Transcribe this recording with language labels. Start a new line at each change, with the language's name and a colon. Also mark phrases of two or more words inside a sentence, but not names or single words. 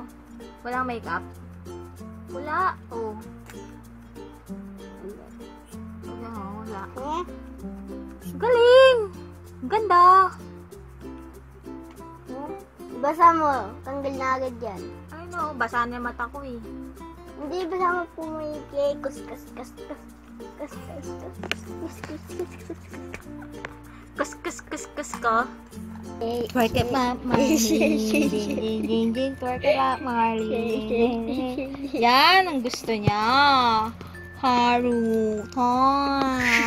Filipino: Walang makeup. Wala. Oh. Wala. Eh? Galing! Ganda! Basa mo. Tanggal na agad yan. Ay no, basa na yung mata ko eh. Hindi, basa mo pumike. Kus, kus, kus, kus. Kus, kus, kus. Kus, kus, kus, kus, kus. Kus ka. Eh,
English: Twerk it, Marley. Ding, ding, twerk it up, Marley.
Filipino: Yan ang gusto niya. Harutan.